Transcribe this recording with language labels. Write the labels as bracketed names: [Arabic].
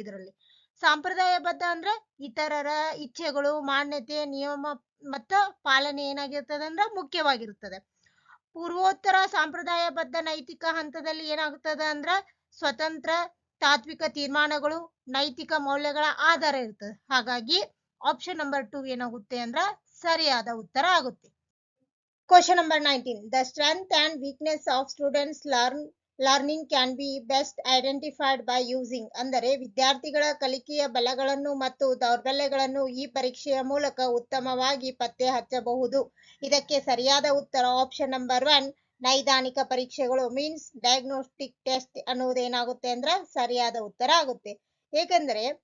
[Kannada] ಇದರಲ್ಲಿ ಸಂಪ್ರದಾಯಬದ್ಧ ಅಂದ್ರೆ ಇತರರ ಇಚ್ಛೆಗಳು, ಮಾನ್ಯತೆ, ನಿಯಮ ಮತ್ತು ಪಾಲನೆ ಏನಾಗಿರ್ತದೆ ಅಂದ್ರೆ ಮುಖ್ಯವಾಗಿರುತ್ತದೆ. ಪೂರ್ವೋತ್ತರ ಸಂಪ್ರದಾಯಬದ್ಧ ನೈತಿಕ ಹಂತದಲ್ಲಿ ಏನಾಗುತ್ತದೆ ಅಂದ್ರ ಸ್ವತಂತ್ರ ತಾತ್ವಿಕ ತೀರ್ಮಾನಗಳು ನೈತಿಕ ಮೌಲ್ಯಗಳ ಆಧಾರ ಇರ್ತದೆ. ಹಾಗಾಗಿ ಆಪ್ಷನ್ ನಂಬರ್ 2 ಏನಾಗುತ್ತೆ ಅಂದ್ರ ಸರಿಯಾದ ಉತ್ತರ ಆಗುತ್ತೆ. [English] Question number 19. The strength and weakness of students learning can be best identified by using. [Kannada] ಅಂದರೆ ವಿದ್ಯಾರ್ಥಿಗಳ ಕಲಿಕೆಯ ಬಲಗಳನ್ನು ಮತ್ತು ದೌರ್ಬಲ್ಯಗಳನ್ನು ಈ ಪರೀಕ್ಷೆಯ ಮೂಲಕ ಉತ್ತಮವಾಗಿ ಪತ್ತೆ ಹಚ್ಚಬಹುದು. ಇದಕ್ಕೆ ಸರಿಯಾದ ಉತ್ತರ ಆಪ್ಷನ್ ನಂಬರ್ 1 ನೈದಾನಿಕ ಪರೀಕ್ಷೆಗಳು ಮೀನ್ಸ್ ಡಯಾಗ್ನೋಸ್ಟಿಕ್ ಟೆಸ್ಟ್ ಅನ್ನೋದೇನಾಗುತ್ತೆ ಅಂದ್ರೆ ಸರಿಯಾದ ಉತ್ತರ ಆಗುತ್ತೆ. ಏಕೆಂದರೆ